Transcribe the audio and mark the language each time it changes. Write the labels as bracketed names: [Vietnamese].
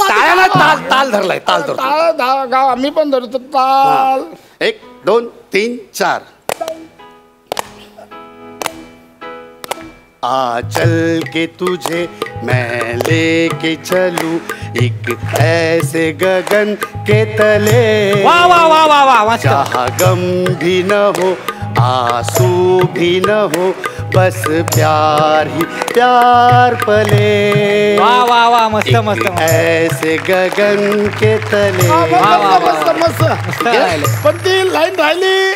[Marathi] टाळ्याला ताल ताल धरलाय ताल धरतो टाळ गावा मी पण धरतो ताल [Hindi] 1 2 3 4 आ चल के तुझे मैं लेके चलूं एक ऐसे गगन के तले वा वा वा वा वा मस्त जहाँ गम भी न हो आंसू भी न हो बस प्यार ही प्यार पले वा वा वा मस्त मस्त ऐसे गगन के तले [Marathi] मस्त मस्त पण ती लाईन राहिली